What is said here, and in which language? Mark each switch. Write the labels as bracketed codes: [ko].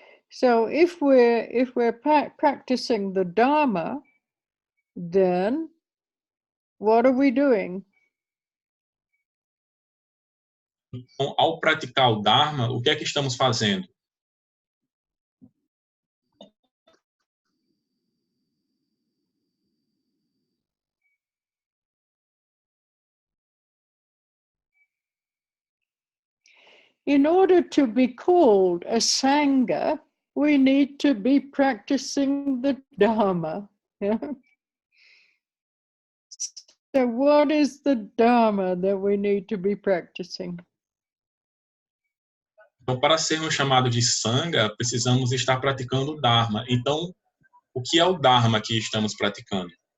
[en] So if we're practicing the Dharma, then what are we doing? [pt] Então, ao praticar o Dharma, o que é que estamos fazendo? [en] In order to be called a Sangha, we need to be practicing the Dharma. Yeah? So what is the Dharma that we need to be practicing? [pt] Então, para sermos chamados de Sangha, precisamos estar praticando o Dharma. Então, o que é o Dharma que estamos praticando?